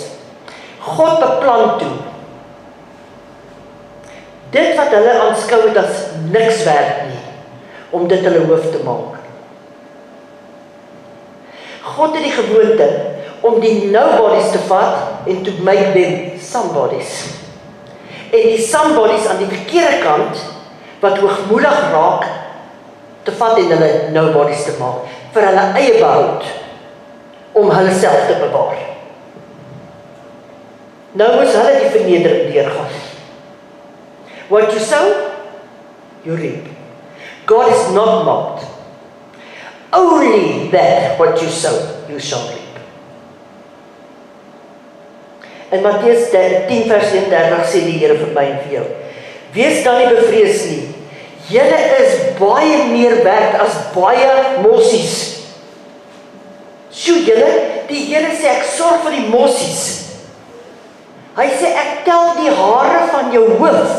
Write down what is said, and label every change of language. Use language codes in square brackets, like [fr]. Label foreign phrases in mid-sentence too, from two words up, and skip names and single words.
[af] God beplan toe. Dit wat hulle aanskou het as niks werd nie, om dit hulle hoof te maak. God het die gewoonte om die nobodies te vat en [en] to make them somebodies. [af] En die somebodies aan die verkeerde kant, wat hoogmoedig raak, te vat en hulle nobodies te maak, vir hulle eie behoud, om hulle self te bewaar. Nou moes hulle die vernedering deurgaan. [en] What you sow, you reap. God is not mocked. Only that what you sow, you shall reap. [af] In Mattheus 10 vers 31 sê die Here vir my en vir jou, wees dan nie bevrees nie, julle is baie meer werd as baie mossies. So julle, die Here sê ek sorg vir die mossies. Hy sê ek tel die hare van jou hoof.